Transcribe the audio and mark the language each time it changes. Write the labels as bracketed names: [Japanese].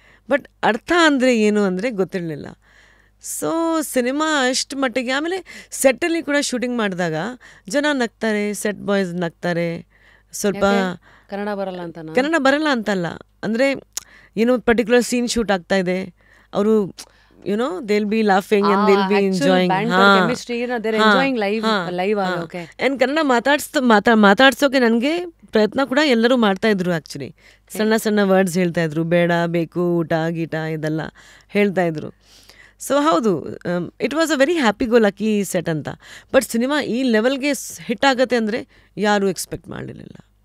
[Kannada] But ಅರ್ಥ ಅಂದರೆ ಏನು ಅಂದರೆ ಗೊತ್ತಿರಲಿಲ್ಲ. ಸೊ ಸಿನಿಮಾ ಅಷ್ಟು ಮಟ್ಟಿಗೆ. ಆಮೇಲೆ ಸೆಟ್ಟಲ್ಲಿ ಕೂಡ ಶೂಟಿಂಗ್ ಮಾಡಿದಾಗ ಜನ ನಗ್ತಾರೆ, ಸೆಟ್ ಬಾಯ್ಸ್ ನಗ್ತಾರೆ. ಸ್ವಲ್ಪ ಕನ್ನಡ ಬರಲ್ಲ ಅಂತಲ್ಲ, ಅಂದರೆ ಏನೋ ಪರ್ಟಿಕ್ಯುಲರ್ ಸೀನ್ ಶೂಟ್ ಆಗ್ತಾ ಇದೆ, ಅವರು [English] they'll be laughing and they'll be enjoying. Chemistry, they're enjoying live. Okay. [Kannada] And Kannada ಮಾತಾಡ್ಸೋಕೆ ನನಗೆ ಪ್ರಯತ್ನ ಕೂಡ ಎಲ್ಲರೂ ಮಾಡ್ತಾಯಿದ್ರು. ಆ್ಯಕ್ಚುಲಿ ಸಣ್ಣ ವರ್ಡ್ಸ್ ಹೇಳ್ತಾಯಿದ್ರು, ಬೇಡ, ಬೇಕು, ಊಟ, ಗೀಟ ಇದೆಲ್ಲ ಹೇಳ್ತಾಯಿದ್ರು. ಸೊ ಹೌದು, [English] it was a very happy go lucky set [Kannada] ಅಂತ. ಬಟ್ ಸಿನಿಮಾ ಈ ಲೆವೆಲ್ಗೆ ಹಿಟ್ ಆಗುತ್ತೆ ಅಂದರೆ ಯಾರೂ ಎಕ್ಸ್ಪೆಕ್ಟ್ ಮಾಡಲಿಲ್ಲ.